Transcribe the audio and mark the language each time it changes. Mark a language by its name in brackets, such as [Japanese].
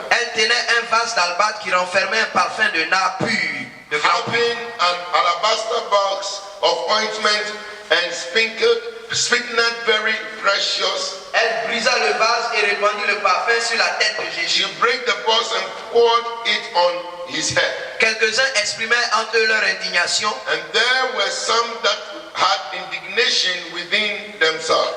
[French] Elle tenait un vase d'albâtre qui renfermait un parfum de nard pur, de grand pur. [English] having an alabaster box of ointment and spikenard very precious. [French] Elle brisa le vase et répandit le parfum sur la tête de [English] She [French] Jésus. [English] broke the box and poured it on his head. [French] Quelques-uns exprimaient entre eux leur indignation. [English] And there were some that had indignation within themselves